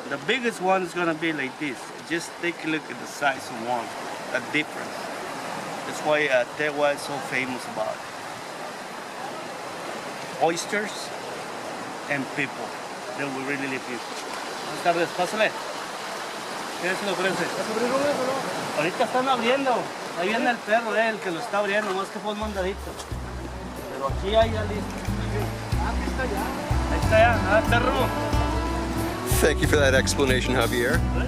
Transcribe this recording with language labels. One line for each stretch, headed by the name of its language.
English: The biggest one is gonna be like this. Just take a look at the size of one, the difference. That's why Tehuamixtle is so famous about it. Oysters and people. They will really live people.
Spanish: Buenas tardes, pásale. ¿Qué se le ofrece? Ahorita están abriendo. Ahí viene el perro, el que lo está abriendo, más que fue un mandadito. Pero aquí hay ya listo. Aquí está ya. Ahí está ya. Ah, perro.
English: Thank you for that explanation, Javier.